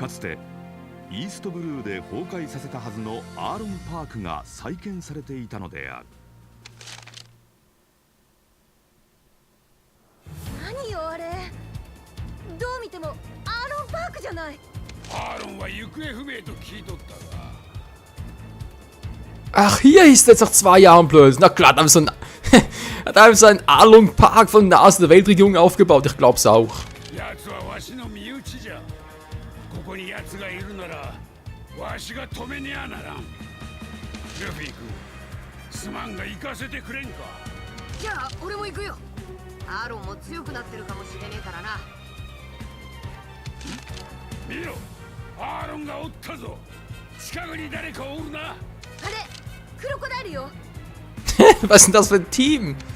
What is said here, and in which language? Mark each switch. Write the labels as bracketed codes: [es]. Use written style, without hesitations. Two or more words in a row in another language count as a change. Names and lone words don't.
[ja] かつてイーストブルーで崩壊させたはずのアーロンパークが再建されていたのである。何よあれ、どう見てもアーロンパークじゃない。アーロンは行方不明と聞いとったが。 [de] Ach, hier ist jetzt nach 2 Jahren plötzlich. Na klar, da haben sie hat einfach so einen Along Park von der Nase der Weltregierung aufgebaut. Ich glaub's auch. Was ist denn das für ein Team?